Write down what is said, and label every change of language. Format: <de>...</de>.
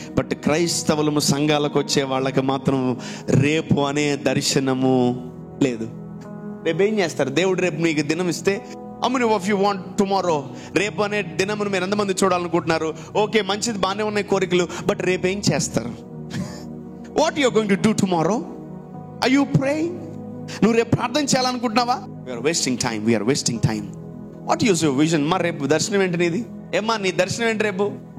<te>But క్రైస్తవులము సంఘాలకు వచ్చే వాళ్ళకి మాత్రం రేపు అనే దర్శనము లేదు. రేపు ఏం చేస్తారు? దేవుడు రేపు మీకు దినం ఇస్తే,</te> <en>how many of you want tomorrow?</en> <te>రేపు అనే దినమును మీరు ఎంతమంది చూడాలనుకుంటున్నారు? ఓకే, మంచిది, బాగానే ఉన్నాయి కోరికలు, బట్ రేపు ఏం చేస్తారు?</te> <en>What you are going to do tomorrow? Are you praying?</en> <te>నువ్వు రేపు ప్రార్థన చేయాలనుకుంటున్నావా?</te> <en>we are wasting time. What is your vision?</en> <te>మరి రేపు దర్శనం ఏంటి నీది? ఏమ్మా నీ దర్శనం ఏంటి రేపు?</te>